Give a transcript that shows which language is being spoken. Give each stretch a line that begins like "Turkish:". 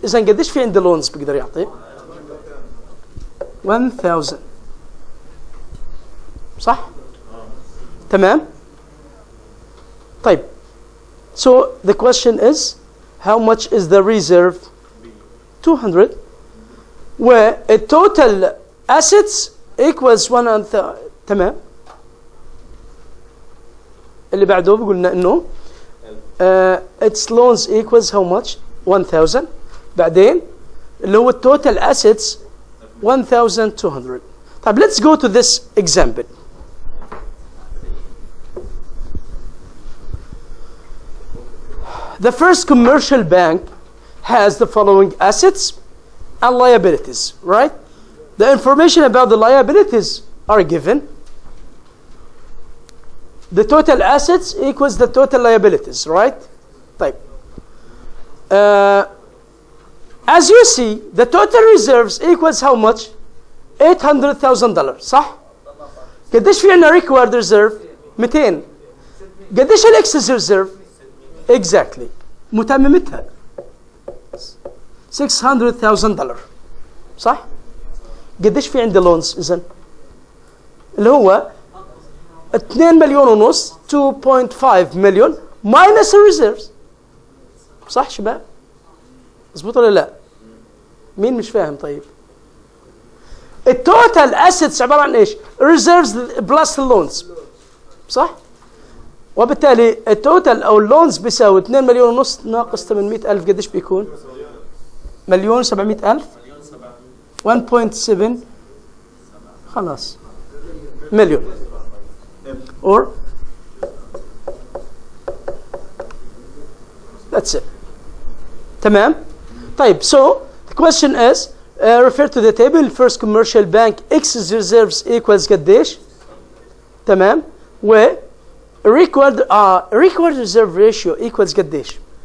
Arabic: إذا قديش في عندي لونز بقدر يعطي؟ 1000 صح؟ تمام؟ طيب
English: so the question is how much is the reserve? 200 والtotal assets equals 1000.
Arabic: تمام؟ اللي بعده بقولنا انه its loans equals how much 1000 بعدين اللي هو total assets 1200.
English: طيب let's go to this example. The first commercial bank has the following assets and liabilities, right? The information about the liabilities are given. The total assets equals the total liabilities, right?
Arabic: طيب.
English: As you see, the total reserves equals how much?
Arabic: $800,000 صح؟ قديش في عنا required reserve؟ 200. قديش excess reserve؟ Exactly. متممتها $600,000 صح؟ قديش في عندي loans إذن؟ اللي هو 2 مليون ونص 2.5 مليون minus reserves صح شباب؟ مظبوط ولا لا؟ مين مش فاهم طيب؟ التوتال assets عبارة عن ايش؟ reserves plus loans صح؟ وبالتالي التوتال او اللونز بيساوي 2 مليون ونص ناقص 800,000 قديش بيكون؟ مليون 700,000 1.7 خلاص مليون or that's it. تمام؟ طيب
English: so the question is refer to the table. First commercial bank excess reserves equals
Arabic: قديش؟ تمام؟
English: و required reserve ratio equals قديش؟